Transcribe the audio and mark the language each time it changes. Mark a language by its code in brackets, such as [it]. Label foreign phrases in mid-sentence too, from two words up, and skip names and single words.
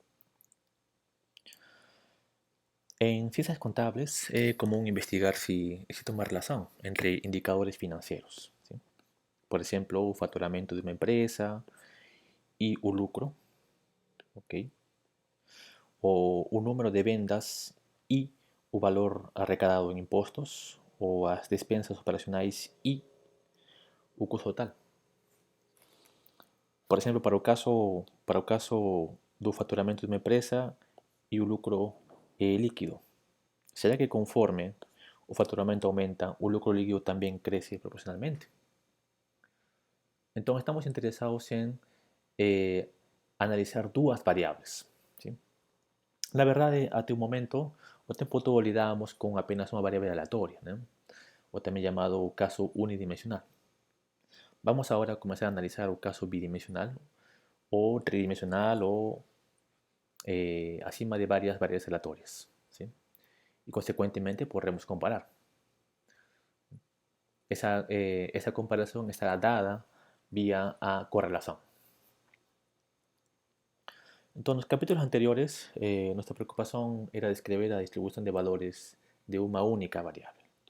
[es] En ciencias contables es común investigar si existe una relación entre indicadores financieros, ¿sí? Por ejemplo, el facturamiento de una empresa y un lucro, ¿ok? O un número de ventas y [pt] o valor arrecadado en impostos, ou as despensas operacionais e o custo total. Por exemplo, para o caso do faturamento de uma empresa e o lucro líquido. ¿Será que conforme o faturamento aumenta, o lucro líquido [es] también crece proporcionalmente? Entonces estamos interesados en eh, analizar dos variables, ¿sí? [pt] Na verdade, até o momento, o tempo todo lidamos com apenas uma variável aleatória, né? O também chamado caso unidimensional. Vamos agora começar a analisar o caso bidimensional ou tridimensional ou acima de [es] varias variables aleatorias, [pt] ¿sí? [es] Y consecuentemente podremos comparar. Esa comparación estará dada vía a correlación. Entonces, en los capítulos anteriores, nuestra preocupación era describir la distribución de valores de una única variable.